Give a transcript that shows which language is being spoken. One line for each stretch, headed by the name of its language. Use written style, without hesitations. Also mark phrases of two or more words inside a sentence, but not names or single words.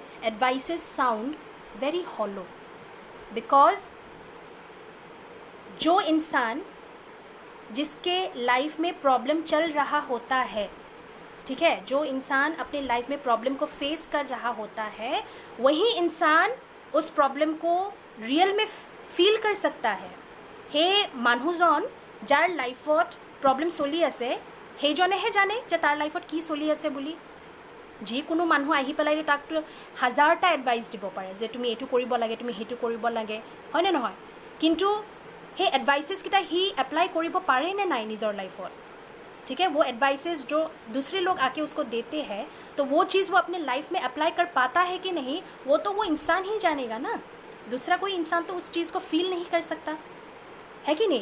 English: advices sound very hollow because
Hindi: जो इंसान जिसके लाइफ में प्रॉब्लम चल रहा होता है, ठीक है, जो इंसान अपने लाइफ में प्रॉब्लम को फेस कर रहा होता है, वही इंसान उस प्रॉब्लम को रियल में फील कर सकता है.
Assamese: हे মানুহজন যাৰ লাইফত প্ৰব্লেম চলি আছে, সেইজনেহে জানে যে তাৰ লাইফত কি চলি আছে বুলি. যিকোনো মানুহ আহি পেলাই তাকতো হাজাৰটা এডভাইচ দিব পাৰে যে তুমি এইটো কৰিব লাগে, তুমি সেইটো কৰিব লাগে, হয়নে নহয়. কিন্তু সেই এডভাইচেছ কিতা হি এপ্লাই কৰিব পাৰে নে নাই নিজৰ লাইফত.
Hindi: ठीक है. वो एडवाइसेस जो दूसरे लोग आके उसको देते हैं, तो वो चीज़ वो अपने लाइफ में अप्लाई कर पाता है कि नहीं, वो तो वो इंसान ही जानेगा ना. दूसरा कोई इंसान तो उस चीज़ को फील नहीं कर सकता है कि नहीं.